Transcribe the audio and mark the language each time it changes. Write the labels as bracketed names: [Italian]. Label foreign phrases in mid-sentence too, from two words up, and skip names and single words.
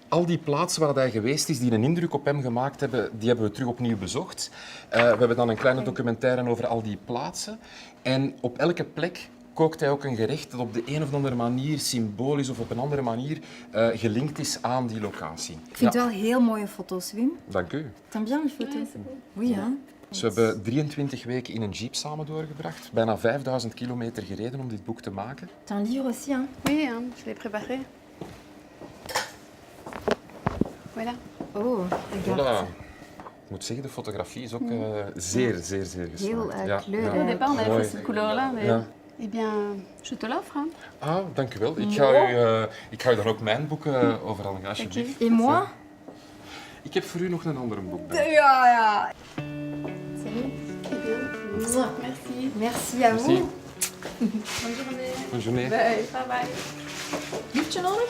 [Dutch] Al die plaatsen waar hij geweest is, die een indruk op hem gemaakt hebben, die hebben we terug opnieuw bezocht. We hebben dan een kleine documentaire over al die plaatsen. En op elke plek kookt hij ook een gerecht dat op de een of andere manier, symbolisch of op een andere manier, gelinkt is aan die locatie. Ik vind het wel heel mooie foto's, Wim. Dank u. [French] T'aimes bien les photos? Oui, hein? [Dutch] Dus we hebben 23 weken in een jeep samen doorgebracht, bijna 5000 kilometer gereden om dit boek te maken. [French] T'as un livre aussi, hein? Oui, hein, je l'ai préparé. Voilà. Oh, regarde. Voilà. [Dutch] Ik moet zeggen, de fotografie is ook zeer geslaagd. Heel kleurig. [French] Au départ, on avait [Dutch] Mooi. [French] fait cette couleur-là, mais [Dutch] Ja. [French] eh bien, je te l'offre. Hein. [Dutch] Ah, dank u wel. Ik ga u dan ook mijn boeken overal gaan, alsjeblieft. [French] Et moi? [Dutch] Ik heb voor u nog een ander boek bij. Ja, ja. [French] Salut. Eh bien, merci. Merci à Merci. vous. Bonne journée. Bonne journée. [English] Bye. Bye bye. [Dutch] Liedje nodig?